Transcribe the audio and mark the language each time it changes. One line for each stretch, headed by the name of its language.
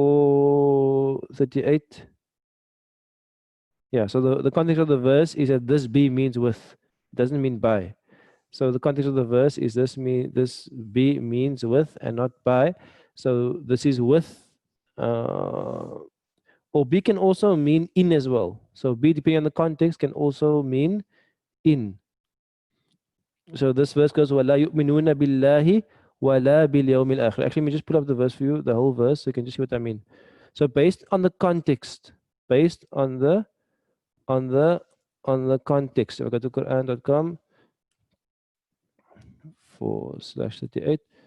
English: 438. Yeah, so the context of the verse is that this B means with. It doesn't mean by. So the context of the verse is this B means with and not by. So this is with. Or B can also mean in as well. So B, depending on the context, can also mean in. So this verse goes,
Arabic: وَلَا يُؤْمِنُونَ بِاللَّهِ وَلَا بِالْيَوْمِ الْآخِرِ.
English: Actually, let me just put up the verse for you, the whole verse, so you can just see what I mean. So based on the context, based on the context. So I go to Quran.com /38.